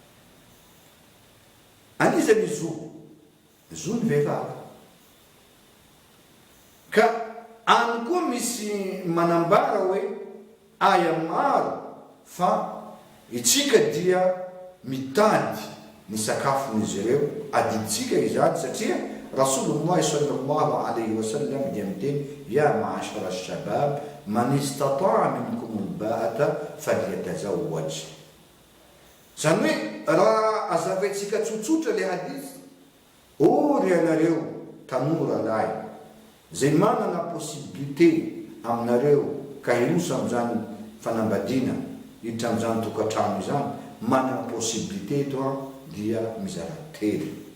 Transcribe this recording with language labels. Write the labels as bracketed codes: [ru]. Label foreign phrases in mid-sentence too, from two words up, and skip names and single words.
[mg] Anisany zo ny vehivavy. Ka any koa misy manambara hoe aya maro fa itsika dia mitady ny sakafon'izy ireo adintsika izany satria Rasulullah [ar] صلى الله عليه وسلم [mg] dia miteny [ar] يا معشر الشباب من استطاع منكم الباءة فليتزوج. [mg] Zany hoe raha azavaitsika tsotsotra le hadith, ry anareo tanora lahy zay manana possibilité aminareo ka hirosa am'izany fanambadiana hiditra am'izany tokantrano izany, manana possibilité to dia mizara telo.